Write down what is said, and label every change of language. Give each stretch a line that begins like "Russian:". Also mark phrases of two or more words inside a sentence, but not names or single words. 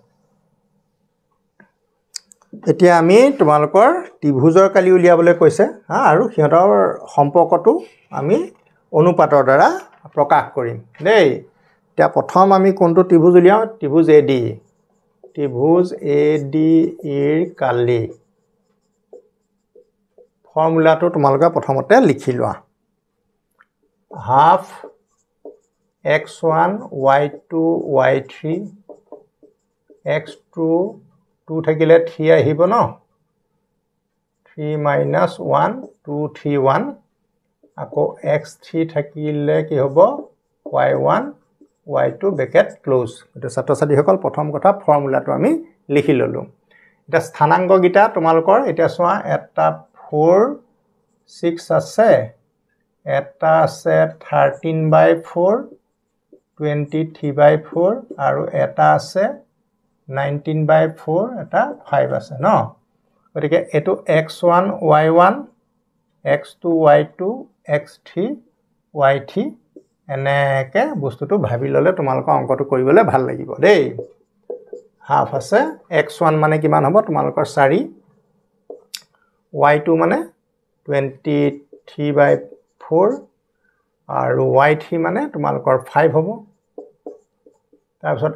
Assamese: এতিয়া আমি তোমালোকৰ ত্ৰিভুজৰ কালি উলিয়াবলৈ কৈছে আৰু সিহঁতৰ সম্পৰ্কটো আমি অনুপাতৰ দ্বাৰা প্ৰকাশ কৰিম দেই এতিয়া প্ৰথম আমি কোনটো ত্ৰিভুজ উলিয়াও ত্ৰিভুজ AD ইৰ কালি ফৰ্মুলাটো তোমালোকে প্ৰথমতে লিখি লোৱা হাফ x1 y2 y3 x2 2 থাকিলে 3 আহিব ন 3 - 1 2 3 1 আকৌ x3 থাকিলে কি হ'ব y1 y2 ব্ৰেকেট ক্লোজ এটা ছাত্ৰ-ছাত্ৰীসকল প্ৰথম কথা ফৰ্মুলাটো আমি লিখি ললো এটা স্থানাংক গিটা তোমালোকৰ এটা চোৱা এটা 4 6 আছে এটা আছে 13/4 23/4 আৰু এটা আছে 19/4 এটা 5 আছে ন গতিকে এটো x1 y1 x2 y2 x3 y3 এনেকে বস্তুটো ভাবি ললে তোমালোকৰ অংকটো কৰিবলৈ ভাল লাগিব দেই হাফ আছে x1 মানে কিমান হ'ব তোমালোকৰ 4 y2 মানে 23/4 আৰু y3 মানে তোমালোকৰ 5 হ'ব তাৰ পিছত